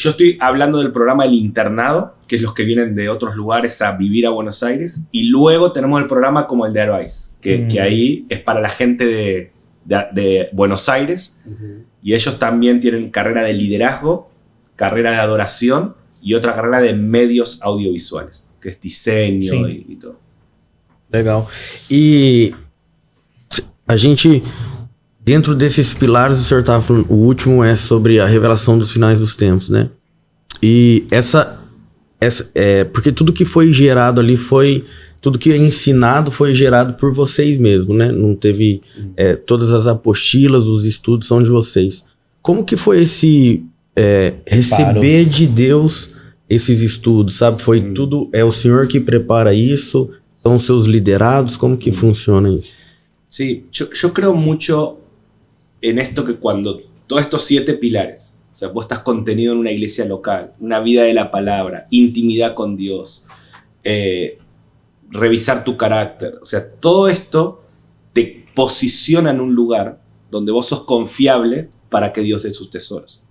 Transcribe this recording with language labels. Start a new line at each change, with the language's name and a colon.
Spanish: yo estoy hablando del programa El Internado, que es los que vienen de otros lugares a vivir a Buenos Aires, y luego tenemos el programa como el de Arise, que ahí es para la gente de Buenos Aires, y ellos también tienen carrera de liderazgo, carrera de adoración y otra carrera de medios audiovisuales, que es diseño y todo.
Portuguese: Legal. E a gente, dentro desses pilares, o senhor estava falando, o último é sobre a revelação dos finais dos tempos, né? E essa porque tudo que foi gerado ali tudo que é ensinado foi gerado por vocês mesmos, né? Não teve, todas as apostilas, os estudos são de vocês. Como que foi esse receber de Deus esses estudos, sabe? Foi tudo, é o Senhor que prepara isso, são os seus liderados, como que funciona isso?
Spanish: Sí, yo creo mucho en esto, que cuando todos estos 7 pilares, o sea, vos estás contenido en una iglesia local, una vida de la palabra, intimidad con Dios, revisar tu carácter, o sea, todo esto te posiciona en un lugar donde vos sos confiable para que Dios dé sus tesoros.